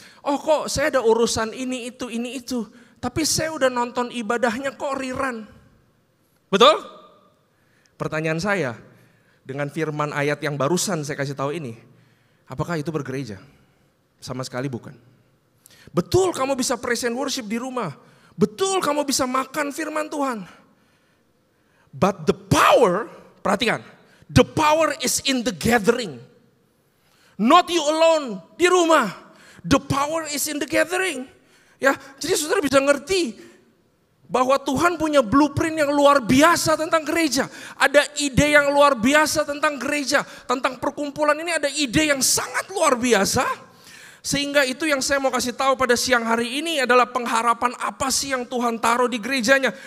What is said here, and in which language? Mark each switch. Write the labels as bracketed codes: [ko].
[id] Oh kok saya ada urusan ini itu. Tapi saya udah nonton ibadahnya kok rerun. Betul? Pertanyaan saya, dengan firman ayat yang barusan saya kasih tahu ini, apakah itu bergereja? Sama sekali bukan. Betul kamu bisa [en] praise and worship [id] di rumah. Betul kamu bisa makan firman Tuhan. [en] But the power, [id] perhatikan, [en] the power is in the gathering. Not you alone [id] di rumah. [en] The power is in the gathering. [id] Ya, jadi saudara bisa ngerti bahwa Tuhan punya blueprint yang luar biasa tentang gereja. Ada ide yang luar biasa tentang gereja. Tentang perkumpulan ini ada ide yang sangat luar biasa. Sehingga itu yang saya mau kasih tahu pada siang hari ini adalah pengharapan apa sih yang Tuhan taruh di gerejanya.